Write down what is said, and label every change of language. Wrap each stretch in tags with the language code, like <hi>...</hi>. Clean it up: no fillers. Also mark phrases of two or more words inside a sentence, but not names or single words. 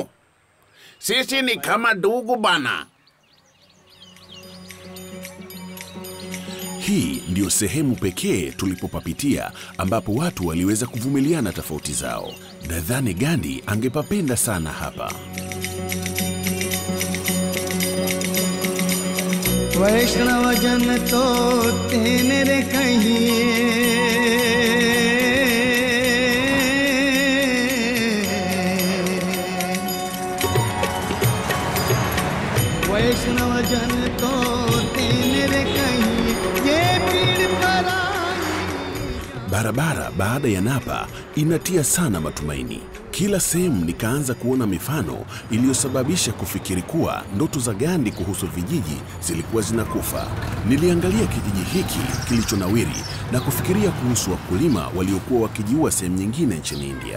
<sw>Sisi ni kama ndugu bana. Hii ndio sehemu pekee tulipopapitia ambapo watu waliweza kuvumiliana tofauti zao. Nadhani Gandhi angepapenda sana hapa.</sw> <gu>વૈષ્ણવ જન તો તેરે કહિએ વૈષ્ણવ જન તો તેરે કહિએ યે પીડ પરાઈ।</gu> <sw>Barabara baada ya Napa inatia sana matumaini. Kila sehemu nikaanza kuona mifano iliyosababisha kufikiri kuwa ndoto za Gandhi kuhusu vijiji zilikuwa zinakufa. Niliangalia kijiji hiki kilichonawiri na kufikiria kuhusu wakulima waliokuwa wakijiua sehemu nyingine nchini India.</sw>